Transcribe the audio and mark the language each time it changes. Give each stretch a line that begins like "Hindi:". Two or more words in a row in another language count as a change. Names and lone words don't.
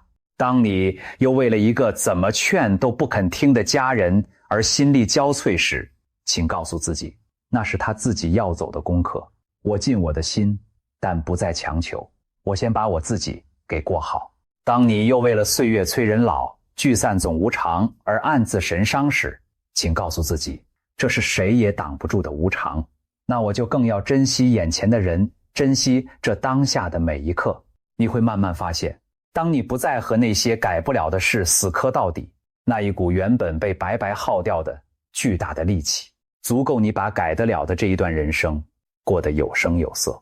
Chinese: 當你又為了一個怎麼勸都不肯聽的家人而心力交瘁時，請告訴自己，那是他自己要走的功課，我盡我的心，但不再強求，我先把我自己給過好。當你又為了歲月催人老，聚散總無常而暗自神傷時， 請告訴自己，這是誰也擋不住的無常。那我就更要珍惜眼前的人，珍惜這當下的每一刻。你会慢慢發現，當你不再和那些改不了的事死磕到底，那一股原本被白白耗掉的巨大的力氣，足夠你把改得了的這一段人生過得有聲有色。